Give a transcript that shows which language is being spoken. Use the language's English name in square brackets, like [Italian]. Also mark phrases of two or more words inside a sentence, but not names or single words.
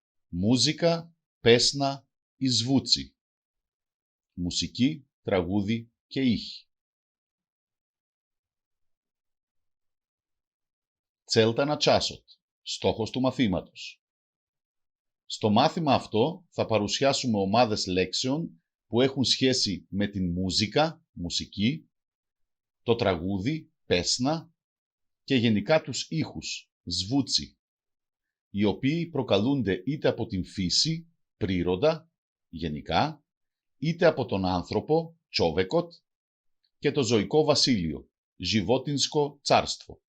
[Macedonian] Музика, песна [Greek] ή σβούτσι. Μουσική, τραγούδι και ήχη. [Macedonian] Целта на часот. [Greek] Στόχος του μαθήματος. Στο μάθημα αυτό θα παρουσιάσουμε ομάδες λέξεων που έχουν σχέση με την μούζικα, μουσική, το τραγούδι, πέσνα και γενικά τους ήχους, σβούτσι, οι οποίοι προκαλούνται είτε από την φύση, πρήροντα, γενικά, είτε από τον άνθρωπο, τσόβεκοτ, και το ζωικό βασίλειο, [Macedonian] животинско царство.